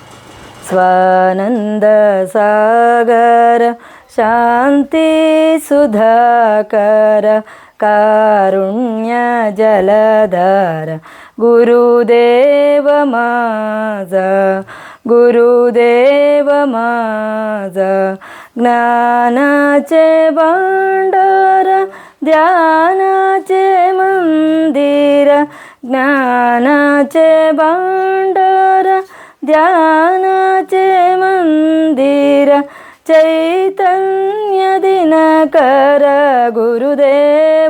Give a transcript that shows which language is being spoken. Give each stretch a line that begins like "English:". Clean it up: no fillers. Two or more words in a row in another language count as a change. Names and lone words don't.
Kannada: ಸ್ವಾನಂದ ಸಾಗರ ಶಾಂತಿ ಸುಧಾಕರ ಕಾರುಣ್ಯ ಜಲಧಾರ ಗುರುದೇವ ಮಾಜ
Marathi: ಜ್ಞಾನಾचे भांडार ध्यानाचे मंदिर ज्ञानाचे भांडार ध्यानाचे मंदिर चैतन्य दिनकर गुरुदेव